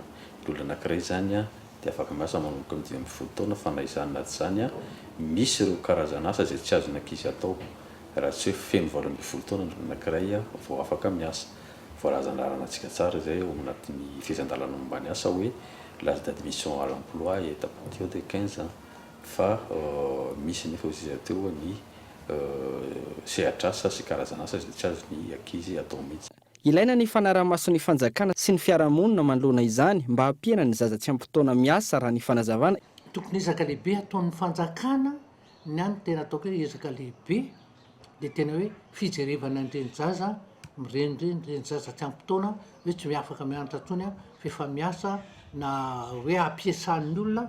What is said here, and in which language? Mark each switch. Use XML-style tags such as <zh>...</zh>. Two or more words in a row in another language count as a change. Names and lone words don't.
<mg>Ny olona anankiray zany dia afaka miasa manomboka amin'ny 15 taona fa na izany na tsy izany misy ireo karazana asa izay tsy azona ankizy atao. Raha tsy hoe feno 12 taona ny anankiray vao afaka miasa. Voalaza an'aranantsika tsara izay ao anatin'ny fizan-dalana mombany asa hoe</mg> <fr>l'âge d'admission à l'emploi est à partir de 15 ans.</fr> <mg>Fa misy nefa izy teo ny sehatr'asa sy karazana asa izay tsy azon'ny ankizy atao mihitsy. Ilaina ny fanaraha-maso ny fanjakana sy ny fiarahamonina manoloana izany mba hampiana ny zaza tsy ampy taona miasa raha ny fanazavana. Tokony ezaka lehibe ataon'ny fanjakana ny any tena ataoko hoe ezaka lehibe dia tena hoe fijerevana an'ireny zaza mirenireny zaza tsy ampy taona hoe tsy afaka mianatra tsony fa efa miasa na hoe ampiasan'ny olona.</mg>